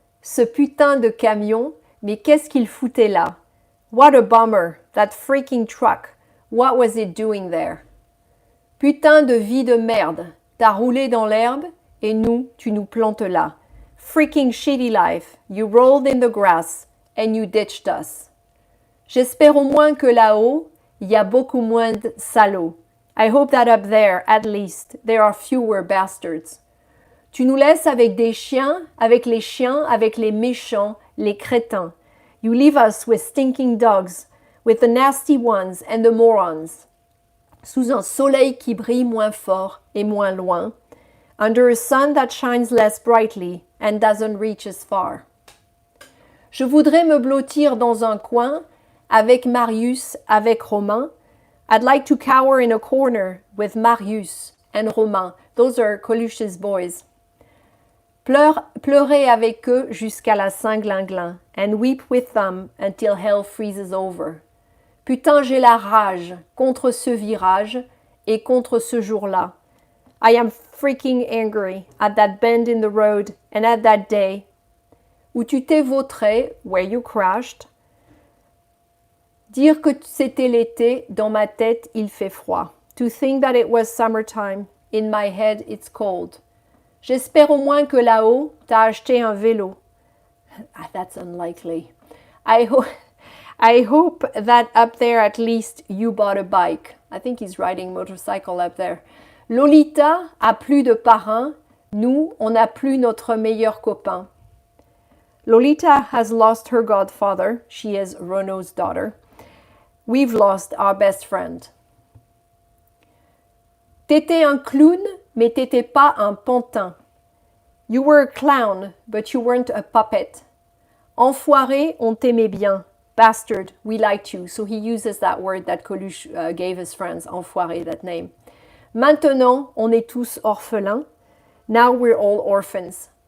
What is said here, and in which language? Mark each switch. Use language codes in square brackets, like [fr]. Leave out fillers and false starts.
[fr] Ce putain de camion, mais qu'est-ce qu'il foutait là? [en] What a bummer, that freaking truck. What was it doing there? [fr] Putain de vie de merde. T'as roulé dans l'herbe et nous, tu nous plantes là. [en] Freaking shitty life. You rolled in the grass and you ditched us. [fr] J'espère au moins que là-haut, il y a beaucoup moins de salauds. [en] I hope that up there, at least, there are fewer bastards. [fr] Tu nous laisses avec des chiens, avec les chiens, avec les méchants, les crétins. [en] You leave us with stinking dogs, with the nasty ones and the morons. [fr] Sous un soleil qui brille moins fort et moins loin, [en] under a sun that shines less brightly and doesn't reach as far. [fr] Je voudrais me blottir dans un coin, avec Marius, avec Romain. [en] I'd like to cower in a corner with Marius and Romain. Those are Coluche's boys. [fr] Pleurer avec eux jusqu'à la Saint-Glinglin [en] and weep with them until hell freezes over. [fr] Putain, j'ai la rage contre ce virage et contre ce jour-là. [en] I am freaking angry at that bend in the road and at that day [fr] où tu t'es vautré, [en] where you crashed. [fr] Dire que c'était l'été, dans ma tête, il fait froid. [en] To think that it was summertime, in my head, it's cold. [fr] J'espère au moins que là-haut, t'as acheté un vélo. [en] That's unlikely. I hope that up there at least you bought a bike. I think he's riding motorcycle up there. [fr] Lolita a plus de parrain, Nous, on n'a plus notre meilleur copain. [en] Lolita has lost her godfather. She is Renaud's daughter. We've lost our best friend. [fr] T'étais un clown, mais t'étais pas un pantin. [en] You were a clown, but you weren't a puppet. [fr] Enfoiré, on t'aimait bien. [en] Bastard, we liked you. So he uses that word that Coluche gave his friends, enfoiré, that name. [fr] Maintenant, on est tous orphelins. [en] Now we're all orphans.